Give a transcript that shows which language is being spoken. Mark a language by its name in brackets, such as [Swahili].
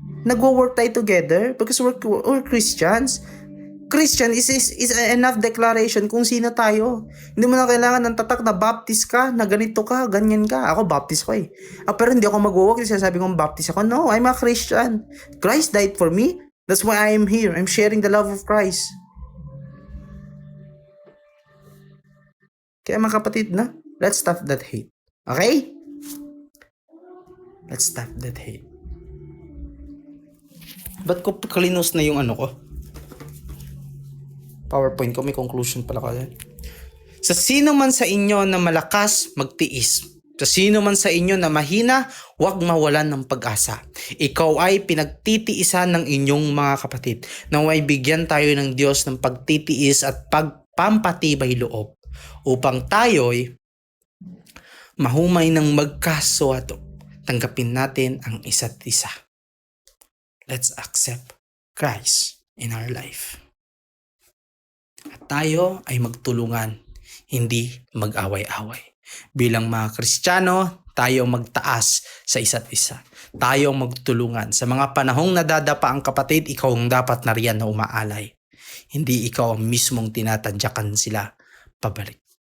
[Filipino] Nagwo-work tayo [English] together because we're Christians. Christian is enough declaration [Filipino] kung sino tayo. Hindi mo na kailangan ng tatak na baptist ka, na ganito ka, ganyan ka. Ako baptist ko eh. Pero hindi ako mag-work kasi sabi kong baptist ako. [English] No, I'm a Christian. Christ died for me. That's why I am here. I'm sharing the love of Christ. [Filipino] Kaya mga kapatid, na, [English] let's stop that hate. Okay? Let's stop that hate. [Filipino] Ba't ko kalinos na yung ko? PowerPoint ko, may conclusion pala ka dyan. Sa sino man sa inyo na malakas, magtiis. Sa sino man sa inyo na mahina, huwag mawalan ng pag-asa. Ikaw ay pinagtitiisan ng inyong mga kapatid. Naway bigyan tayo ng Diyos ng pagtitiis at pagpampatibay loob upang tayo'y mahumay ng magkaswato. Tanggapin natin ang isa't isa. [English] Let's accept Christ in our life. [Filipino] At tayo ay magtulungan, hindi mag-away-away. Bilang mga Kristiyano, tayo magtaas sa isa't isa. Tayo magtulungan. Sa mga panahong nadadapa ang kapatid, ikaw ang dapat na riyan na umaalay. Hindi ikaw ang mismong tinatadyakan sila pabalik.